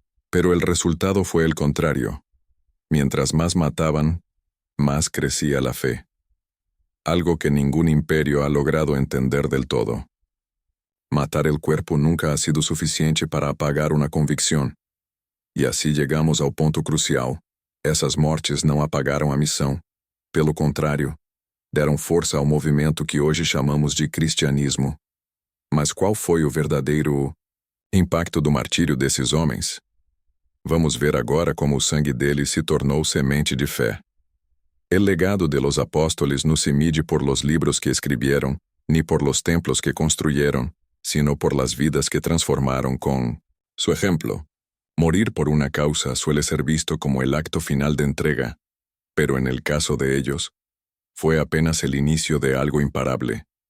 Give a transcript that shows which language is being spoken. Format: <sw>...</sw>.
<es>Pero el resultado fue el contrario. Mientras más mataban, más crecía la fe. Algo que ningún imperio ha logrado entender del todo. Matar el cuerpo nunca ha sido suficiente para apagar una convicción.</es> <pt>E assim</pt> <es>llegamos</es> <pt>ao ponto crucial. Essas mortes não apagaram a missão. Pelo contrário, deram força ao movimento que hoje chamamos de cristianismo. Mas qual foi o verdadeiro impacto do martírio desses homens? Vamos ver agora como o sangue deles se tornou semente de fé.</pt> <es>El legado de los apóstoles no se mide por los libros que escribieron, ni por los templos que construyeron, sino por las vidas que transformaron con su ejemplo. Morir por una causa suele ser visto como el acto final de entrega, pero en el caso de ellos, fue apenas el inicio de algo imparable.</es>